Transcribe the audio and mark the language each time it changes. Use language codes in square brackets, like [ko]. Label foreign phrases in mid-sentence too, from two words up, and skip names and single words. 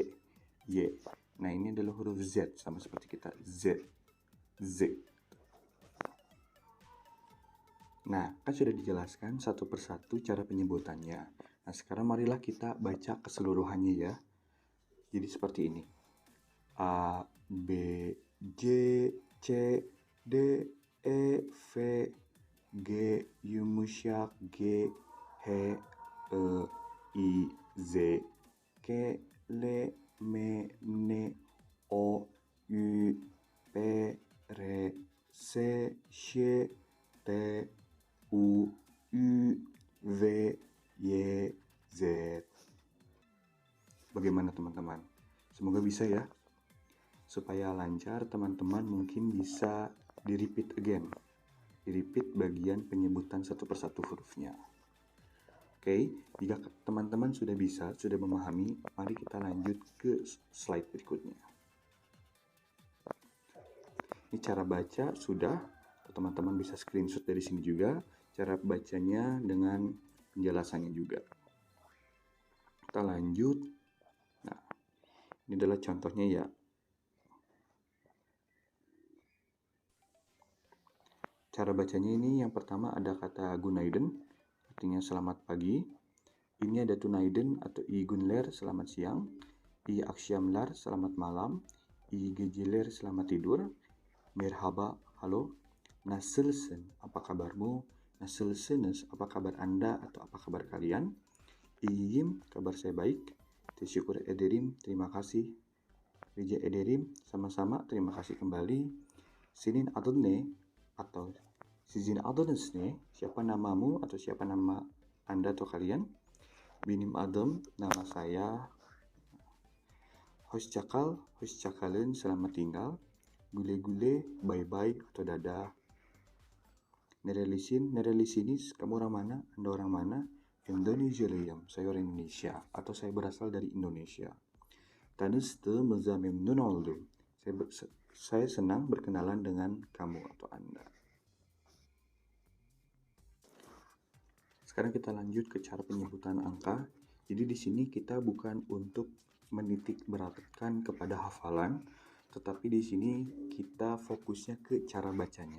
[id] Nah, ini adalah huruf Z sama seperti kita, Z. Nah, kan sudah dijelaskan satu persatu cara penyebutannya. Nah, sekarang marilah kita baca keseluruhannya ya. Jadi seperti ini. [tr] A, B, J, C, D, E, F, G, yumuşak G, H, E, I, Z, K, L, M, N, O, U, P, R, S, Ş, T, U, U, V, Y, Z. [id] Bagaimana teman-teman? Semoga bisa ya. Supaya lancar, teman-teman mungkin bisa di- [en] repeat again. [id] Di-repeat bagian penyebutan satu persatu hurufnya. Oke, jika teman-teman sudah bisa, sudah memahami, mari kita lanjut ke slide berikutnya. Ini cara baca sudah, teman-teman bisa screenshot dari sini juga. Cara bacanya dengan penjelasannya juga. Kita lanjut. Nah, ini adalah contohnya ya. Cara bacanya ini yang pertama ada kata Günaydın, artinya selamat pagi. Ini ada Tünaydın atau [tr] iyi günler, [id] selamat siang. [tr] İyi akşamlar, [id] selamat malam. [tr] İyi geceler, [id] selamat tidur. [tr] Merhaba, halo. Nasılsın, [id] apa kabarmu? Nasılsınız, apa kabar Anda atau apa kabar kalian? İyiyim, kabar saya baik. [tr] Teşekkür ederim, [id] terima kasih. [tr] Rica ederim, [id] sama-sama, terima kasih kembali. [tr] Senin adın ne? Atau sizin adınız ne? [id] Siapa namamu atau siapa nama Anda atau kalian? [tr] Benim adım, [id] nama saya. [tr] Hoşça kal, hoşça kalın, [id] selamat tinggal. [tr] Güle güle, [en] bye bye [id] atau dadah. Nerelisiniz, kamu orang mana? Anda orang mana? Indonesialıyım, saya orang Indonesia, atau saya berasal dari Indonesia. [tr] Tanıştığımıza memnun oldum. [id] Saya senang berkenalan dengan kamu atau Anda. Sekarang kita lanjut ke cara penyebutan angka. Jadi di sini kita bukan untuk menitik beratkan kepada hafalan, tetapi di sini kita fokusnya ke cara bacanya.